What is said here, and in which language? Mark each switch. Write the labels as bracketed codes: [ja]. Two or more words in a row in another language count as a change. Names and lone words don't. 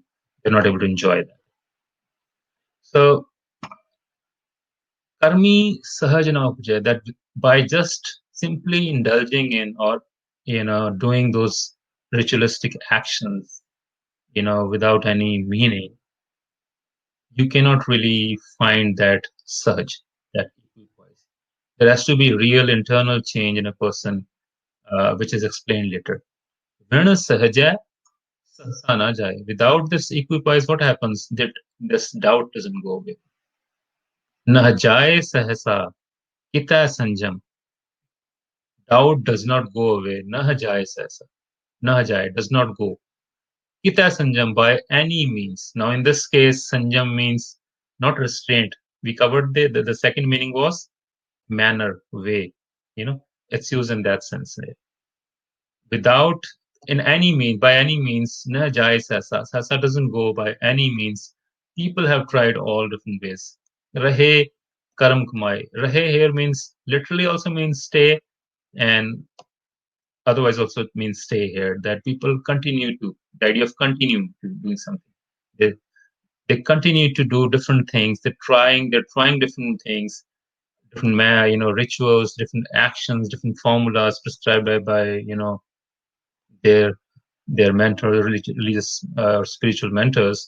[en] They're not able to enjoy that. So, [pa] ਕਰਮੀ ਸਹਜੁ ਨ ਊਪਜੈ, [en] that by just simply indulging in or doing those ritualistic actions, without any meaning, you cannot really find that sahaj, that equipoise. There has to be real internal change in a person, which is explained later. [pa] ਵਿਣੁ ਸਹਜੈ ਸਹਸਾ ਨ ਜਾਇ. [en] Without this equipoise, what happens? That this doubt doesn't go away. [pa] ਨਹ ਜਾਇ ਸਹਸਾ ਕਿਤੈ ਸੰਜਮਿ. [en] Doubt does not go away. [pa] ਨਹ ਜਾਇ ਸਹਸਾ. [en] Nahajai does not go. [pa] ਕਿਤੈ ਸੰਜਮਿ [en] by any means. Now, in this case, sanjam means not restraint. We covered the second meaning was manner, way. It's used in that sense. Without in any means, by any means, [pa] ਨ ਜਾਇ ਸਹਸਾ. [en] Sasa doesn't go by any means. People have tried all different ways. [pa] ਰਹੇ ਕਰਮ ਕਮਾਇ. [en] Rahe here means literally also means stay, and otherwise also it means stay here. That people continue to, the idea of continuing to doing something. They, they continue to do different things. They're trying different things, different rituals, different actions, different formulas prescribed by their their mentor, religious or spiritual mentors.